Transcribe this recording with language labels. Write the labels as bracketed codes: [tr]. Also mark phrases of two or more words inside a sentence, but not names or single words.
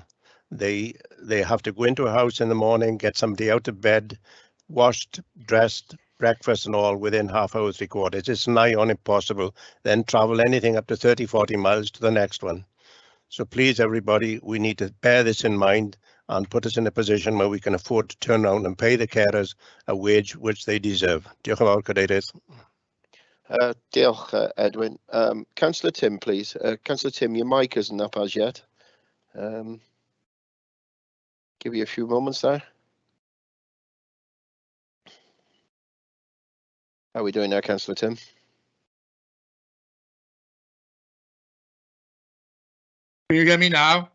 [en] They have to go into a house in the morning, get somebody out of bed, washed, dressed, breakfast and all within half hour, 3/4. It's nigh on impossible. Then travel anything up to 30, 40 miles to the next one. So please, everybody, we need to bear this in mind and put us in a position where we can afford to turn around and pay the carers a wage which they deserve. [cy] Diolch yn fawr, Cadeirydd. Diolch, Edwin. [en] Councillor Tim, please. Councillor Tim, your mic isn't up as yet. Give you a few moments there. How are we doing now, Councillor Tim? Can you hear me now?